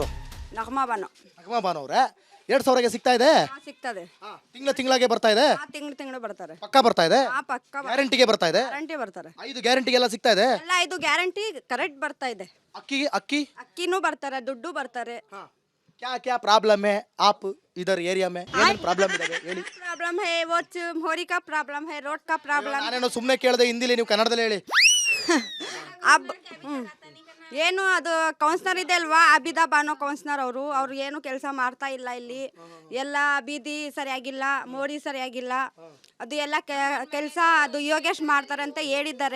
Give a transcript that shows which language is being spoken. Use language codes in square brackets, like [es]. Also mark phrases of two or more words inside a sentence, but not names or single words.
[kn] ನಗ್ಮಾ ಬಾನು ಅವರೇ, 2000ಗೆ ಸಿಗ್ತಾ ಇದೆ? ಸಿಗ್ತದೆ. ತಿಂಗಳಾಗೆ ಬರ್ತಾ ಇದೆ? ತಿಂಗಳು ಬರ್ತಾರೆ. ಪಕ್ಕ ಬರ್ತಾ ಇದೆ? ಪಕ್ಕ ಗ್ಯಾರಂಟಿಗೆ ಬರ್ತಾ ಇದೆ? ಗ್ಯಾರಂಟಿ ಬರ್ತಾರೆ. 5 ಗ್ಯಾರಂಟಿಗೆಲ್ಲ ಸಿಗ್ತಾ ಇದೆ? ಎಲ್ಲ 5 ಗ್ಯಾರಂಟಿ ಕರೆಕ್ಟ್ ಬರ್ತಾ ಇದೆ. ಅಕ್ಕಿ ಅಕ್ಕಿನೂ ಬರ್ತಾರೆ, ದುಡ್ಡು ಬರ್ತಾರೆ. [hi] क्या प्रॉब्लम है आप इधर एरिया में? [kn] प्रॉब्लम ಹೇಳಿ. [hi] प्रॉब्लम है वो मोरी का प्रॉब्लम है, रोड का प्रॉब्लम. [kn] ನಾನೇನೋ ಸುಮ್ಮನೆ ಕೇಳಿದೆ, ಹಿಂದಿಲಿ ನೀವು ಕನ್ನಡದಲ್ಲಿ ಹೇಳಿ. ಏನು ಅದು ಕೌನ್ಸಿಲರ್ ಇದೆ ಅಲ್ವಾ, ಅಬಿದಾ ಬಾನೋ ಕೌನ್ಸಿಲರ್ ಅವ್ರು ಏನು ಕೆಲಸ ಮಾಡ್ತಾ ಇಲ್ಲ ಇಲ್ಲಿ. ಎಲ್ಲ ಬೀದಿ ಸರಿಯಾಗಿಲ್ಲ, ಮೋರಿ ಸರಿಯಾಗಿಲ್ಲ, ಅದು ಎಲ್ಲ ಕೆಲಸ ಅದು ಯೋಗೇಶ್ ಮಾಡ್ತಾರೆ ಅಂತ ಹೇಳಿದ್ದಾರೆ.